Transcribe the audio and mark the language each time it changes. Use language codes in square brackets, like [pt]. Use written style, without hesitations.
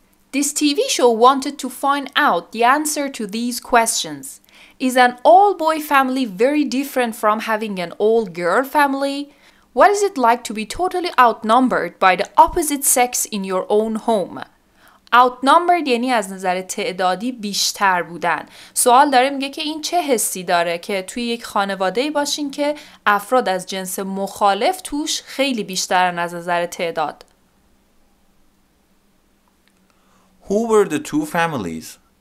[en] This TV show wanted to find out the answer to these questions. Is an all-boy family very different from having an all-girl family? What is it like to be totally outnumbered by the opposite sex in your own home? [fa] Outnumbered یعنی از نظر تعدادی بیشتر بودن. سوال داره میگه که این چه حسی داره که توی یک خانواده‌ای باشین که افراد از جنس مخالف توش خیلی بیشترن از نظر تعداد. [en] Who were the two families?